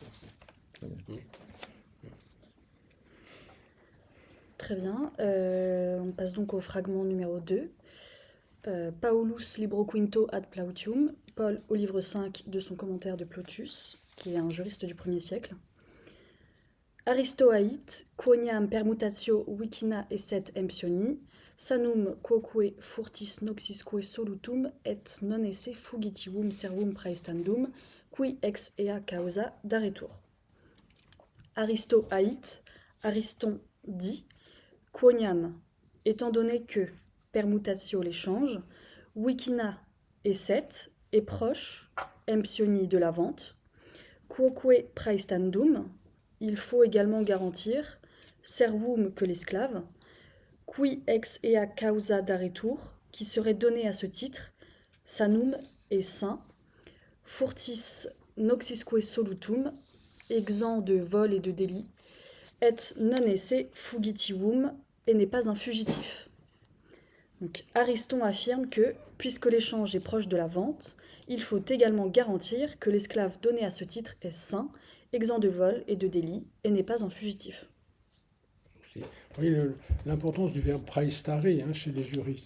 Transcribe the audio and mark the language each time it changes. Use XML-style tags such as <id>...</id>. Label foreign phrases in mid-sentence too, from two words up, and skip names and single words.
<fr>Très bien. On passe donc au fragment numéro 2.</fr> <la>Paulus Libro Quinto ad Plautium,</la> <fr>Paul au livre 5 de son commentaire de Plotius, qui est un juriste du 1er siècle.</fr> <la>Aristoait, quoniam permutatio wikina esset emptioni, sanum quoque furtis noxisque solutum et non esse fugitium servum praestandum, qui ex ea causa daretur. Aristoait, Ariston dit, quoniam,</la> <fr>étant donné que permutatio l'échange,</fr> <la>wikina esset</la> <fr>est proche, emptioni de la vente,</fr> <la>quoque praestandum,</la> <fr>il faut également garantir,</fr> <la>servum</la> <fr>que l'esclave,</fr> <la>qui ex ea causa daretur,</la> <fr>qui serait donné à ce titre, sanum est saint,</fr> <la>furtis noxisque solutum,</la> <fr>exempt de vol et de délit,</fr> <la>et non esse fugitium,</la> <fr>et n'est pas un fugitif. Donc, Ariston affirme que, puisque l'échange est proche de la vente, il faut également garantir que l'esclave donné à ce titre est sain, exempt de vol et de délit, et n'est pas un fugitif. Vous voyez l'importance du verbe praestare chez les juristes.</fr>